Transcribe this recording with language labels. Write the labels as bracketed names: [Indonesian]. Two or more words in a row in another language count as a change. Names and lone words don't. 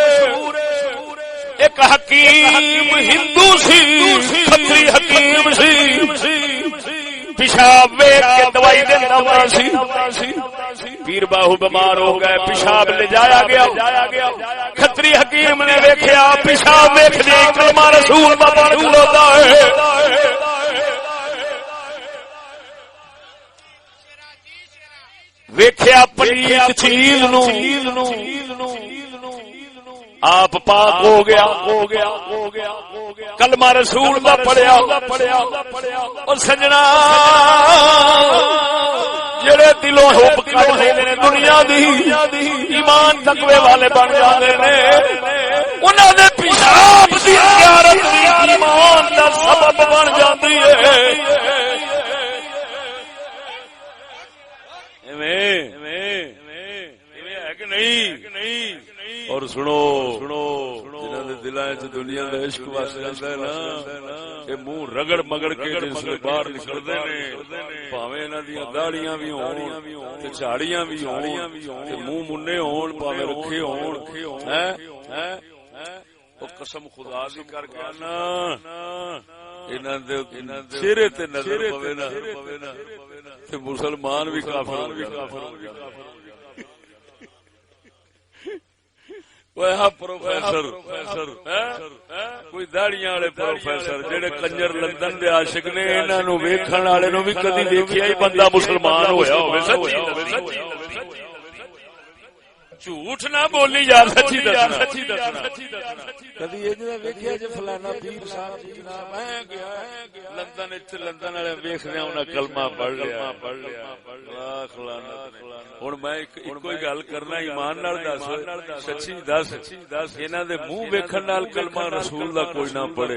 [Punjabi] ایک حکیم ہندو سی، کھتری حکیم سی، پیشاب ویکھ کے دوائی دیندا ہوا سی. پیر باہو بیمار ہو گئے، پیشاب لے جایا گیا. کھتری حکیم نے ویکھیا پیشاب ویکھ دے کلمہ رسول دا پڑھ کھلوتا ہے. ویکھیا پلیت چیز نو آپ پاک ہو گیا. کلمہ رسول دا پڑھیا. اور سجنا جڑے دلوں حب کردے نے دنیا دی، ایمان تقوی والے بن جاندے نے، انہاں دے پیشاب دی زیارت بھی ایمان دا سبب بن جاندی ہے. اور سنو جنہاں دے دلاں وچ دنیا دا عشق وس جاندا ہے نا، اے منہ رگڑ مگڑ کے جس لے باہر نکلدے نے، بھاویں انہاں دی داڑیاں وی ہون تے جھاڑیاں وی ہون تے منہ مننے ہون، بھاویں رکھے ہون، او قسم خدا دی کر کے نا انہاں دے چہرے تے نظر پوے نا تے مسلمان بھی کافر ہو جاندے. پروفیسر کوئی داڑیاں والے پروفیسر جڑے کنجر لندن دے عاشق نے، انہاں نو ویکھن والے نو بھی کدی دیکھیا ہی بندہ مسلمان ہویا ہوے. سچی جھوٹ نہ بولی یار، سچی دسنا. کدی یہ جڑا ویکھیا جے فلانا پیر صاحب جناب ہے گیا لندن وچ، لندن والے ویکھدے انہاں کلمہ پڑھ لیا. لاکھ لعنت. ہن میں کوئی گل کرنا ایمان نال دس، سچی دس، انہاں دے منہ ویکھن نال کلمہ رسول دا کوئی نہ پڑھے.